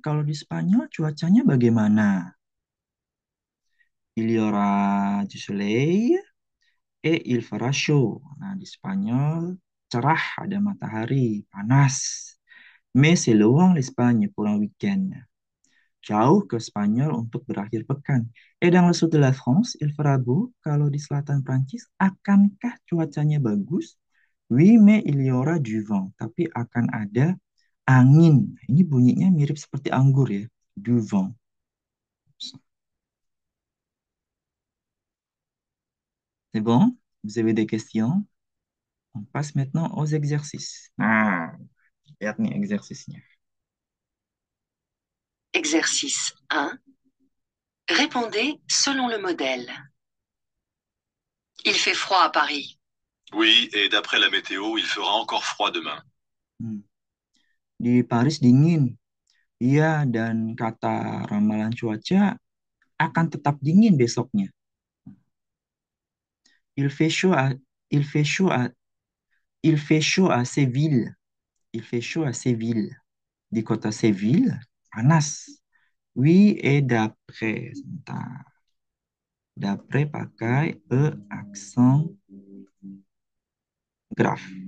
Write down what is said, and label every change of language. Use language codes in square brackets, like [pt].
[id] Kalau di Spanyol cuacanya bagaimana? [fr] Il y aura du soleil et il fera chaud. [id] Nah, di Spanyol cerah, ada matahari, panas. [fr] Mais c'est loin l'Espagne pour un week-end. [id] Jauh ke Spanyol untuk berakhir pekan. [fr] Et dans le sud de la France, il fera beau. [id] Kalau di selatan Prancis, akankah cuacanya bagus? [fr] Oui, mais il y aura du vent. [id] Tapi akan ada angin. Ini bunyinya mirip seperti anggur ya. [fr] Du vent. C'est bon? Vous avez des questions? On passe maintenant aux exercices. [id] Ah, lihat nih exercisenya. [fr] Exercice 1. Répondez selon le modèle. Il fait froid à Paris. Oui, et d'après la météo, il fera encore froid demain. [id] Hmm. Di Paris dingin. Iya, dan kata ramalan cuaca akan tetap dingin besoknya. [fr] Il fait chaud à, il fait chaud à, il fait chaud à Séville. Il fait chaud à Séville. [id] Di kota Séville, panas. [fr] Oui, et d'après. [id] Sebentar. D'après pakai accent grave.